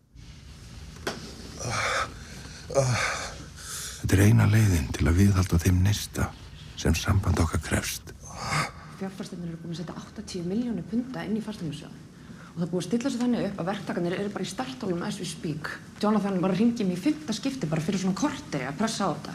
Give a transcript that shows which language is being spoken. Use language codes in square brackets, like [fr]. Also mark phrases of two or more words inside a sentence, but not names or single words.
[is] Þetta er eina leiðin til að viðhalda þeim neista sem samband okkar krefst. Fjárfestarnir eru búin að setja 80 milljónir punda inn í fasteignasjóð. Og það er búið að stilla sig þannig upp að verktakarnir eru bara í startholum [en] as we speak. [is] Jonathan bara hringi mig í 5. skipti bara fyrir svona korteri að pressa á þetta.